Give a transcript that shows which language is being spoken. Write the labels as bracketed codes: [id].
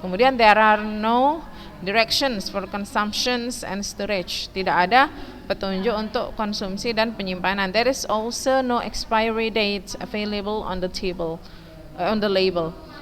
[en] Kemudian there are no directions for consumptions and storage. [id] Tidak ada petunjuk untuk konsumsi dan penyimpanan. [en] There is also no expiry date available on the label.